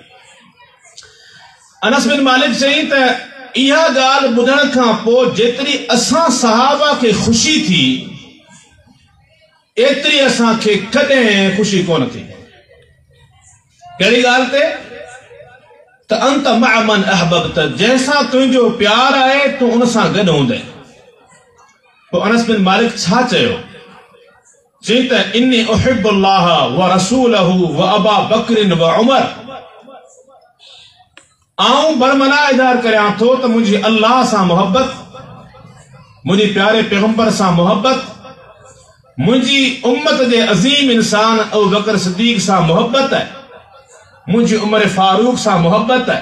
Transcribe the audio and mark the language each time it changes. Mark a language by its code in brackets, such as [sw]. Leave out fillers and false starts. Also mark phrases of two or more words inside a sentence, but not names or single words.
[sd] अनस बिन मालिक चई त इहा ॻाल्हि ॿुधण खां पोइ जेतिरी असां सहाबा खे ख़ुशी थी एतिरी असांखे कॾहिं ख़ुशी कोन थी। कहिड़ी ॻाल्हि ते त [ar] أنت مع من أحببت, [sd] जंहिंसां तुंहिंजो प्यार आहे तूं उन सां गॾु हूंदे। पोइ अनस बिन मालिक छा चयो? चई त [ar] إني أحب الله ورسوله وأبا بكر وعمر, [sd] आऊं बरमला इज़हार करियां थो त मुंहिंजी अल्लाह सां मोहब्बत, मुंहिंजे प्यारे पैगंबर सां मोहब्बत, मुंहिंजी उम्मत जे अज़ीम इंसान अबू बकर सिद्दीक़ सां मोहब्बत है, मुंहिंजी उमर फारूक सां मोहब्बत है।